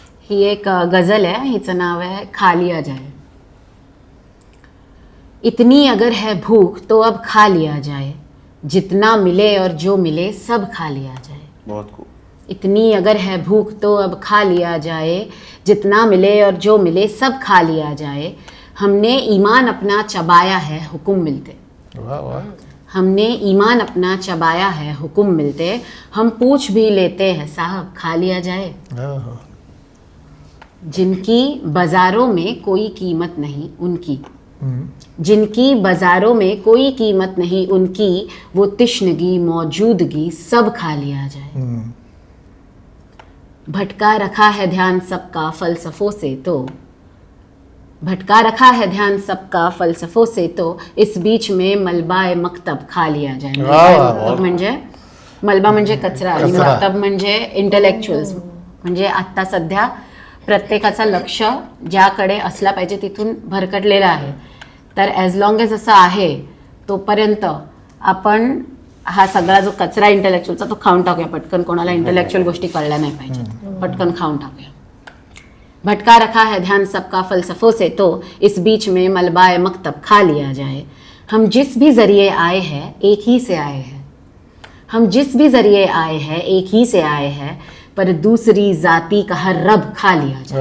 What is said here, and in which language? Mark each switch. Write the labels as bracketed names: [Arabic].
[Marathi] ही एक गजल आहे, हिचं नाव आहे खाली आ जाए. [Hindi] इतनी अगर है भूख तो अब खा लिया जाए, जितना मिले और जो मिले सब खा लिया जाए. [Marathi] बहुत खूप. [Hindi] इतनी अगर है भूख तो अब खा लिया जाए, जितना मिले और जो मिले सब खा लिया जाए. हमने ईमान अपना चबाया है हुक्म मिलते. वाह वाह. हमने ईमान अपना चबाया है हुक्म मिलते. हम पूछ भी लेते हैं साहब खा लिया जाए. जिनकी बाजारों में कोई कीमत नहीं उनकी, जिनकी बाजारों में कोई कीमत नहीं उनकी, वो तिश्नगी मौजूदगी सब खा लिया जाए. भटका रखा है ध्यान सबका फलसफों से तो, भटका रखा है ध्यान सबका फलसफों से तो, इस बीच में मलबाए मक्तब खा लिया जाए. [Marathi] मक्तब म्हणजे मलबा म्हणजे कचरा आणि मक्तब म्हणजे इंटेलेक्च्युअल्स. म्हणजे आत्ता सध्या प्रत्येकाचं लक्ष ज्याकडे असला पाहिजे तिथून भरकटलेलं आहे. तर [English] as long as [Marathi] असं आहे तोपर्यंत आपण हा सगळा जो कचरा इंटेलेक्च्युअलचा तो खाऊन टाकूया पटकन, कोणाला इंटेलेक्च्युअल गोष्टी कळल्या नाही पाहिजे, पटकन खाऊन टाकूया. [Hindi] भटका रखा है ध्यान सबका फलसफों से, तो इस बीच में मलबाए मकतब खा लिया जाए. हम जिस भी जरिए आए हैं एक ही से आए हैं, हम जिस भी जरिए आए हैं एक ही से आए हैं, पर दूसरी जाति का हर रब खा लिया जाए.